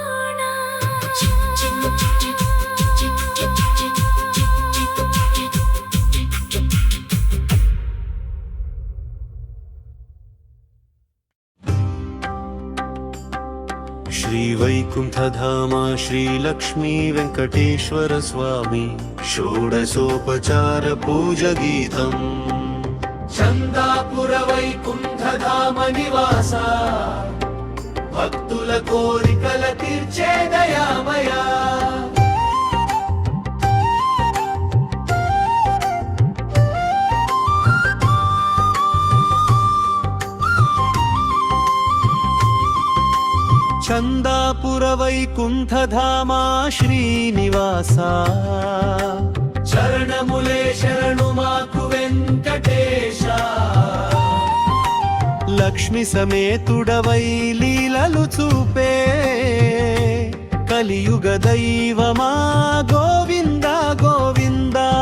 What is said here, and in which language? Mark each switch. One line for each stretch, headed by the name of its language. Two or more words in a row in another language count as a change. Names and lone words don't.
Kannada: ಶ್ರೀ ವೈಕುಂಠಧಾಮ ಶ್ರೀ ಲಕ್ಷ್ಮೀ ವೆಂಕಟೇಶ್ವರ ಸ್ವಾಮಿ ಷೋಡಶೋಪಚಾರ ಪೂಜಗೀತಂ.
Telugu: చందాపుర వైకుంఠధామ నివాస భక్తుల కోరికల తీర్చే దయామయ.
Kannada: ಚಂದಾಪುರ ವೈಕುಂಠಧಾಮ ಶ್ರೀನಿವಾಸ
Telugu: చరణములే శరణు మాకు వెంకటేశ. లక్ష్మి సమేతుడవై లీలలు చూపే కలియుగ దైవమా గోవింద గోవింద.